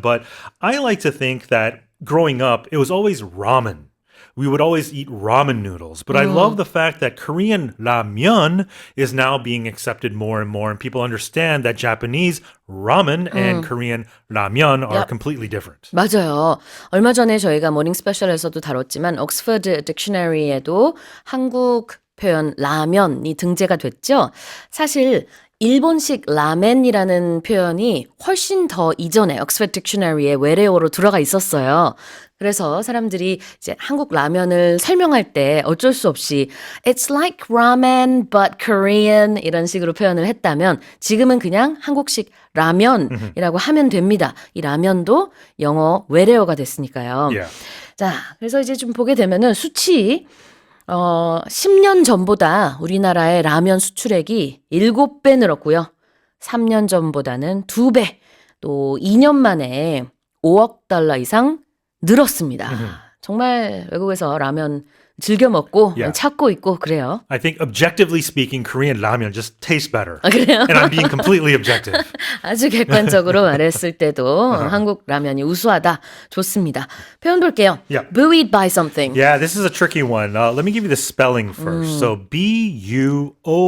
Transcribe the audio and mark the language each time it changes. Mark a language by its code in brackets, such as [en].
[en] But I like to think that growing up, it was always ramen. We would always eat ramen noodles. But I love the fact that Korean ramyeon is now being accepted more and more. And people understand that Japanese ramen and Korean ramyeon are Yep. completely different. [ko] 맞아요. 얼마 전에 저희가 모닝 스페셜에서도 다뤘지만 옥스퍼드 딕셔너리에도 한국 표현 라면이 등재가 됐죠. 사실 일본식 라멘이라는 표현이 훨씬 더 이전에 옥스퍼드 딕셔너리에 외래어로 들어가 있었어요. 그래서 사람들이 이제 한국 라면을 설명할 때 어쩔 수 없이 [en] It's like ramen but Korean [ko] 이런 식으로 표현을 했다면 지금은 그냥 한국식 라면이라고 하면 됩니다. 이 라면도 영어 외래어가 됐으니까요. [en] Yeah. [ko] 자, 그래서 이제 좀 보게 되면은 수치 10년 전보다 우리나라의 라면 수출액이 7배 늘었고요. 3년 전보다는 2배, 또 2년 만에 5억 달러 이상 늘었습니다. 정말 외국에서 라면 즐겨 먹고 [en] Yeah. [ko] 찾고 있고 그래요. [en] I think objectively speaking, Korean ramyeon just tastes better. [ko] 아, 그래요? [en] And I'm being completely objective. [ko] 아주 객관적으로 말했을 때도 한국 라면이 우수하다. 좋습니다. 표현 볼게요. [en] Yeah. Buoyed by something. Yeah, this is a tricky one. Let me give you the spelling first. So B-U-O-Y-E-D.